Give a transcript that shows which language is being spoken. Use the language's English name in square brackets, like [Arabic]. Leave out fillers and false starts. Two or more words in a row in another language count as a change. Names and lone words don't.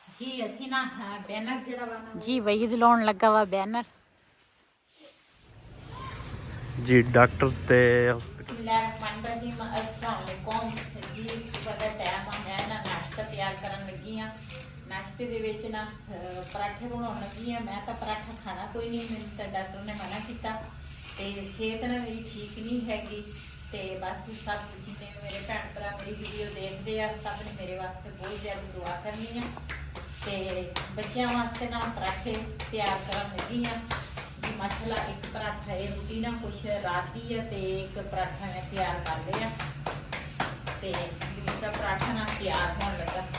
[Punjabi] ਜੀ ਅਸੀ ਨਾ ਬੈਨਰ ਜੜਾ ਵਾ ਨਾ ਜੀ ਵਹੀ ਲਾਉਣ ਲਗਾ ਵਾ ਬੈਨਰ ਜੀ ਡਾਕਟਰ ਤੇ [Arabic] بسم الله الرحمن الرحيم السلام عليكم [Punjabi] ਜੀ ਸੁਬਹ ਕਾ ਟਾਈਮ ਆ ਮੈਂ ਨਾ ਨਾਸ਼ਤਾ ਤਿਆਰ ਕਰਨ ਲੱਗੀ ਹਾਂ ਨਾਸ਼ਤੇ ਦੇ ਵਿਚ ਨਾ ਪਰਾਠੇ ਬਣਾਉਣ ਲੱਗੀ ਹਾਂ ਮੈਂ ਤੋ ਪਰਾਠਾ ਖਾਣਾ ਕੋਈ ਨਹੀਂ ਮੈਨੂੰ ਤੋ [Urdu] ڈاکٹر نے منع کیا [Punjabi] ਤੇ ਸਿਹਤ ਨਾ ਮੇਰੀ ਠੀਕ ਨਹੀਂ ਹੈਗੀ ਤੇ ਬਸ ਸਭ ਜਿਨ੍ਹੇ ਮੇਰੇ ਭੈਣ ਭਰਾ [Urdu] میری ویڈیو دیکھتے ہیں [Punjabi] ਸਭ ਨੇ ਮੇਰੇ ਵਾਸਤੇ ਬਹੁਤ ਜ਼ਿਆਦਾ ਦੁਆ ਕਰਨੀ ਹੈ ਤੇ ਬੱਚਿਆਂ ਵਾਸਤੇ ਨਾ ਪਰਾਠੇ ਤਿਆਰ ਕਰਨ ਲੱਗੀ ਹਾਂ ਜੀ ਮਾਸ਼ਾਅੱਲਾ ਇੱਕ ਪਰਾਠਾ [Urdu] یہ روٹی نا کچھ رات کی ہے [Punjabi] ਤੇ ਇੱਕ ਪਰਾਠਾ ਮੈਂ ਤਿਆਰ ਕਰ ਲਿਆ ਤੇ ਦੂਸਰਾ ਪਰਾਠਾ ਨਾ [Urdu] تیار ہونے لگا